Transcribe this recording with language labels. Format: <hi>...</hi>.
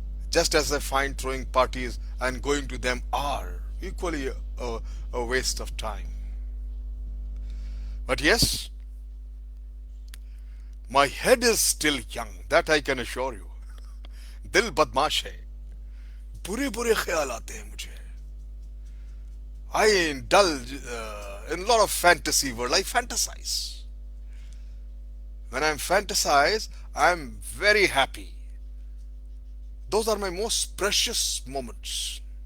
<en>Just as I find throwing parties and going to them are equally a waste of time. But yes, my head is still young, that I can assure you.</en> <hi>दिल बदमाश है, बुरे बुरे ख्याल आते हैं मुझे.</hi> <en>I indulge in a lot of fantasy world. I fantasize. When I'm fantasize, I'm very happy. Those are my most precious moments.</en>